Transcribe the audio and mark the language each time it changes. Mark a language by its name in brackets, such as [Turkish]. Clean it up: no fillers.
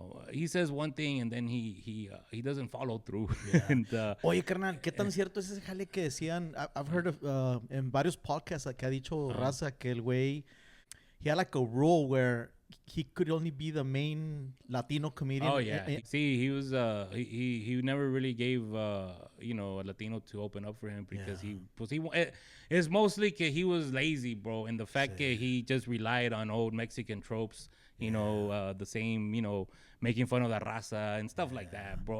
[English] he says one thing and then he doesn't follow through. and [Spanish] Oye, carnal, ¿qué tan cierto es ese jale que decían? [English] I've heard of [Spanish] en varios podcasts que ha dicho Raza que el güey, [English] he had like a rule where he could only be the main Latino comedian. Oh yeah. See, he was he never really gave a Latino to open up for him because it's mostly que he was lazy, bro, and the fact that he just relied on old Mexican tropes, the same, making fun of the raza and stuff like that, bro.